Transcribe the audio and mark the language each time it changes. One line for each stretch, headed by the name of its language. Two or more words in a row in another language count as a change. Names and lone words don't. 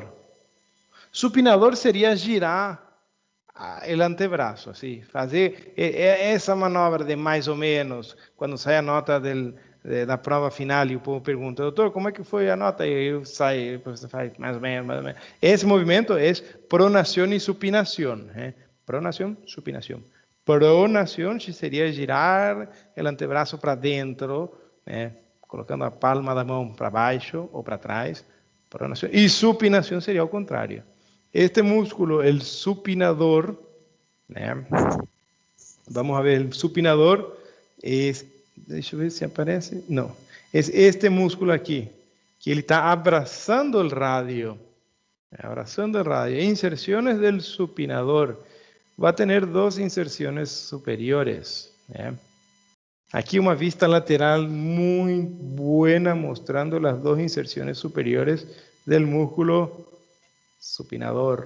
Spanish: Supinador sería girar el antebrazo, así,
Portuguese: fazer essa manobra de mais ou menos, quando sai a nota da prova final e o povo pergunta, doutor, como é que foi a nota? E eu saio, você faz mais ou menos, mais ou menos. Esse movimento é pronação e supinação. Pronação, supinação. Pronação seria girar o antebraço para dentro, colocando a palma da mão para baixo ou para trás. Pronação. E supinação seria ao contrário.
Spanish: Este músculo, el supinador, vamos a ver, el supinador es,
Portuguese: deixa eu ver se aparece, não,
Spanish: es este músculo aqui,
Portuguese: que ele está abraçando
Spanish: el radio, inserciones del supinador, va a tener dos inserciones superiores, aquí una vista lateral muy buena mostrando las dos inserciones superiores del músculo supinador.